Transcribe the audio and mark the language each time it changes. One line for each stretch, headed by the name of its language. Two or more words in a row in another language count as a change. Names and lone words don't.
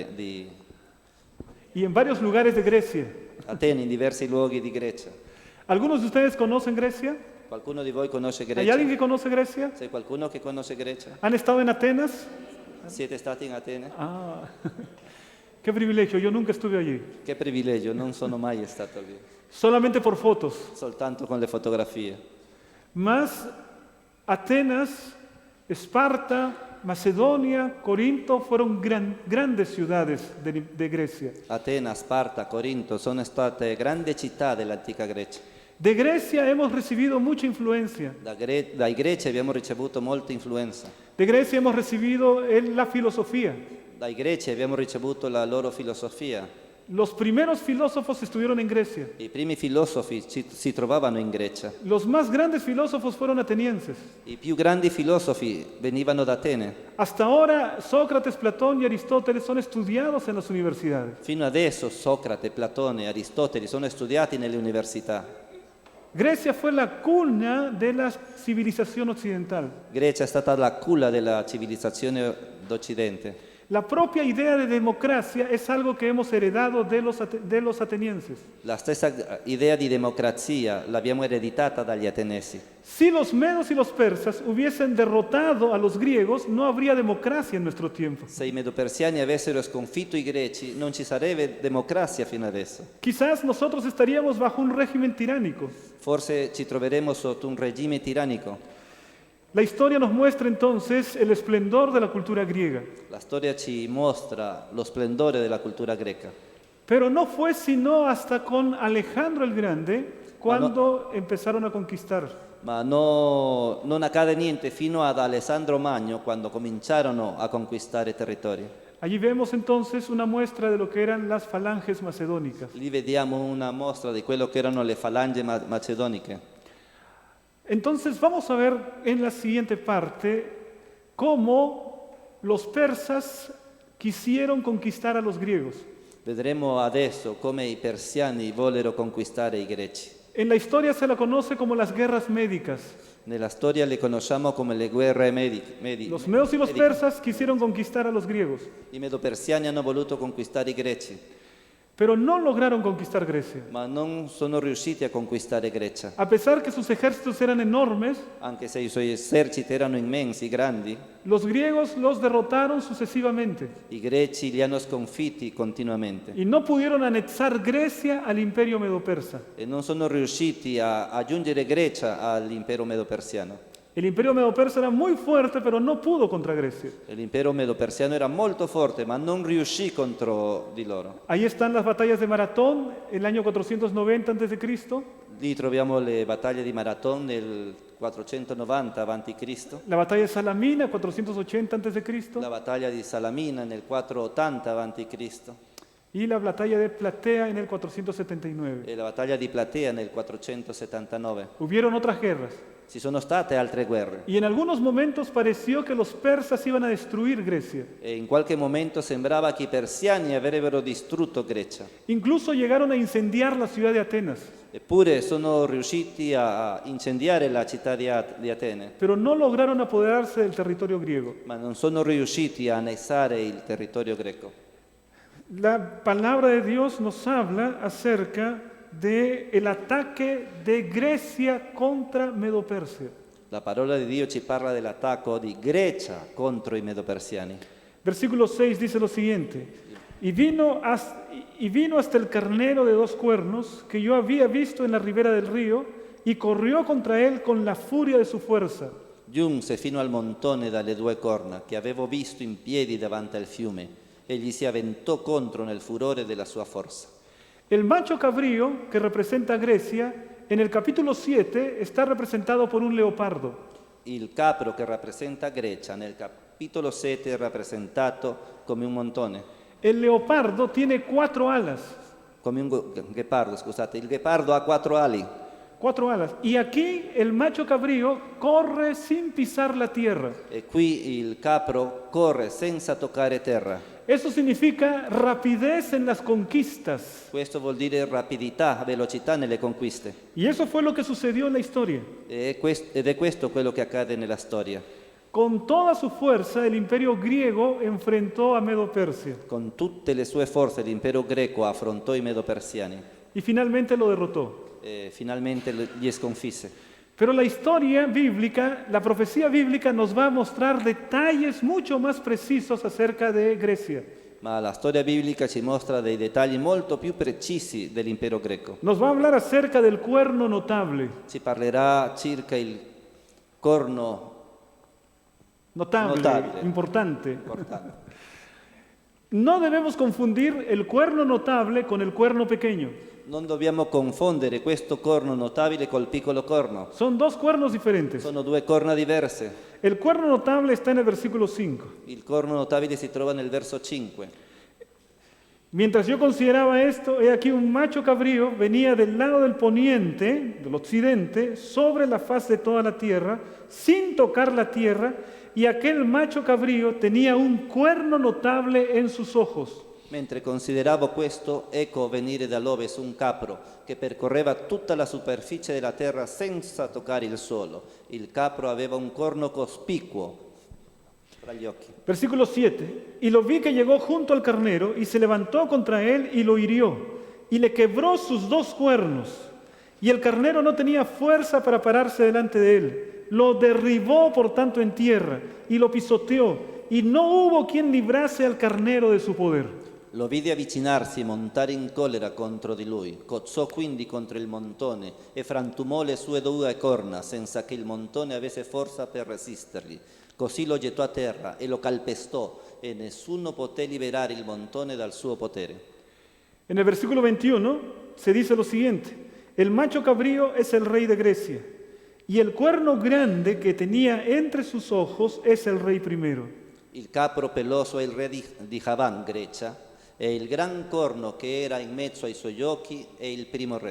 Spanish: Y en varios lugares de Grecia.
Italian: Atene, in diversi luoghi di Grecia.
Spanish: ¿Algunos de ustedes conocen Grecia?
Italian: Qualcuno di voi conosce
Spanish: ¿Hay alguien
Italian: Grecia?
Spanish: que conoce Grecia?
Italian: C'è qualcuno che conosce Grecia?
Spanish: ¿Han estado en Atenas?
Italian: Siete stati in Atene?
Spanish: Ah, qué privilegio, yo nunca estuve allí.
Italian: Che privilegio, non sono mai stato lì,
Spanish: Solamente por fotos.
Italian: soltanto con le fotografie.
Spanish: Mas Atenas, Esparta, Macedonia, Corinto fueron grandes ciudades de Grecia.
Italian: Atena, Sparta, Corinto sono state grandi città dell'antica Grecia.
Spanish: De Grecia hemos recibido mucha influencia.
Italian: Dai greci abbiamo ricevuto molta influenza.
Spanish: De Grecia hemos recibido la filosofía.
Italian: Dai greci abbiamo ricevuto la loro filosofia.
Spanish: Los primeros filósofos estuvieron en Grecia.
Italian: I primi filosofi si trovavano in Grecia.
Spanish: Los más grandes filósofos fueron atenienses.
Italian: I più grandi filosofi venivano da Atene.
Spanish: Hasta ahora Sócrates, Platón y Aristóteles son estudiados en las universidades.
Italian: Fino adesso Socrate, Platone, Aristotele sono studiati nelle università.
Spanish: Grecia fue la cuna de la civilización occidental.
Italian: Grecia è stata la culla della civilizzazione d'Occidente.
Spanish: La propia idea de democracia es algo que hemos heredado de los atenienses.
Italian: La stessa idea di democrazia l'abbiamo ereditata dagli ateniesi.
Spanish: Si los medos y los persas hubiesen derrotado a los griegos, no habría democracia en nuestro tiempo.
Italian: Se i medopersiani avessero sconfitto i greci, non ci sarebbe democrazia fino adesso.
Spanish: Quizás nosotros estaríamos bajo un régimen tiránico.
Italian: Forse ci troveremo sotto un regime tirannico.
Spanish: La historia nos muestra entonces el esplendor de la cultura griega.
Italian: La storia ci mostra lo splendore della cultura greca.
Spanish: Pero no fue sino hasta con Alejandro el Grande cuando empezaron a conquistar.
Italian: Ma non accade niente fino ad Alessandro Magno, quando cominciarono a conquistare territori.
Spanish: Allí vemos entonces una muestra de lo que eran las falanges macedónicas.
Italian: Lì vediamo una mostra di quello che erano le falange macedoniche.
Spanish: Entonces vamos a ver en la siguiente parte cómo los persas quisieron conquistar a los griegos.
Italian: Vedremo adesso come i persiani vollero conquistare i greci.
Spanish: En la historia se la conoce como las guerras médicas.
Italian: Nella storia le conosciamo come le guerre
Spanish: Los medos y los
Italian: mediche.
Spanish: persas quisieron conquistar a los griegos,
Italian: I medopersiani hanno voluto conquistare i greci,
Spanish: pero no lograron conquistar Grecia.
Italian: ma non sono riusciti a conquistare Grecia.
Spanish: A pesar que sus ejércitos eran enormes,
Italian: Anche se i suoi eserciti erano immensi, grandi,
Spanish: los griegos los derrotaron sucesivamente
Italian: i greci li hanno sconfitti continuamente
Spanish: y no pudieron anexar Grecia al imperio medo-persa.
Italian: e non sono riusciti a aggiungere Grecia all'impero medo-persiano.
Spanish: El imperio medo-persa era muy fuerte, pero no pudo contra Grecia.
Italian: L'impero medo-persiano era molto forte, ma non riuscì contro di loro.
Spanish: Ahí están las batallas de Maratón, el año 490 a.C.,
Italian: Lì troviamo le battaglie di Marathon nel 490 a.C.,
Spanish: la batalla de Salamina, 480 a.C.,
Italian: la battaglia di Salamina nel 480 a.C.
Spanish: y la batalla de Platea en el 479.
Italian: e la battaglia di Platea nel 479.
Spanish: Hubieron otras guerras.
Italian: Ci sono state altre guerre
Spanish: Y en algunos momentos pareció que los persas iban a destruir Grecia.
Italian: e in qualche momento sembrava che i persiani avrebbero distrutto Grecia.
Spanish: Incluso llegaron a incendiar la ciudad de Atenas,
Italian: Eppure sono riusciti a incendiare la città di Atene,
Spanish: pero no lograron apoderarse del territorio griego.
Italian: ma non sono riusciti a annessare il territorio greco.
Spanish: La palabra de Dios nos habla acerca del ataque de Grecia contra Medo-Persia.
Italian: La parola di Dio ci parla dell'attacco di Grecia contro i medo-persiani.
Spanish: Versículo 6 dice lo siguiente: y vino hasta el carnero de 2 cuernos que yo había visto en la ribera del río, y corrió contra él con la furia de su fuerza.
Italian: Giunse fino al montone dalle 2 corna che avevo visto in piedi davanti al fiume e gli si avventò contro nel furore della sua forza.
Spanish: El macho cabrío, que representa a Grecia, en el capítulo 7 está representado por un leopardo.
Italian: Il capro che rappresenta Grecia nel capitolo 7 è rappresentato come un montone,
Spanish: El leopardo tiene 4 alas.
Italian: come un ghepardo, scusate. Il ghepardo ha 4 ali
Spanish: 4 alas. Y aquí el macho cabrío corre sin pisar la tierra.
Italian: e qui il capro corre senza toccare terra.
Spanish: Eso significa rapidez en las conquistas.
Italian: Questo vuol dire rapidità, velocità nelle conquiste.
Spanish: Y eso fue lo que sucedió en la historia.
Italian: Ed è questo quello che accade nella storia.
Spanish: Con toda su fuerza, el imperio griego enfrentó a Medo-Persia
Italian: Con tutte le sue forze l'impero greco affrontò i medo-persiani
Spanish: y finalmente lo derrotó.
Italian: e finalmente li sconfisse.
Spanish: Pero la historia bíblica, la profecía bíblica nos va a mostrar detalles mucho más precisos acerca de Grecia.
Italian: Ma la storia biblica ci mostra dei dettagli molto più precisi dell'impero greco.
Spanish: Nos va a hablar acerca del cuerno notable.
Italian: Ci parlerà circa il corno
Spanish: Notable,
Italian: Notable.
Spanish: importante.
Italian: importante.
Spanish: No debemos confundir el cuerno notable con el cuerno pequeño.
Italian: Non dobbiamo confondere questo corno notabile col piccolo corno.
Spanish: Son 2 cuernos diferentes.
Italian: Sono 2 corna diverse.
Spanish: El cuerno notable está en el versículo 5.
Italian: Il corno notabile si trova nel verso 5.
Spanish: Mientras yo consideraba esto, he aquí un macho cabrío venía del lado del poniente, del occidente, sobre la faz de toda la tierra, sin tocar la tierra, y aquel macho cabrío tenía un cuerno notable en sus ojos.
Italian: Mentre consideravo questo, ecco venire dall'ovest un capro che percorreva tutta la superficie della terra senza toccare il suolo. Il capro aveva un corno cospicuo tra gli occhi.
Spanish: Versículo 7. Y lo vi que llegó junto al carnero y se levantó contra él y lo hirió y le quebró sus 2 cuernos. Y el carnero no tenía fuerza para pararse delante de él. Lo derribó por tanto en tierra y lo pisoteó y no hubo quien librase al carnero de su poder.
Italian: Lo vide avvicinarsi e montare in collera contro di lui. Cozzò quindi contro il montone e frantumò le sue 2 corna senza che il montone avesse forza per resistergli. Così lo gettò a terra e lo calpestò e nessuno poté liberare il montone dal suo potere.
Spanish: En el versículo 21 se dice lo siguiente: el macho cabrío es el rey de Grecia y el cuerno grande que tenía entre sus ojos es el rey primero.
Italian: Il capro peloso è il re di Javan, Grecia, e il gran corno che era in mezzo ai suoi occhi è il primo re.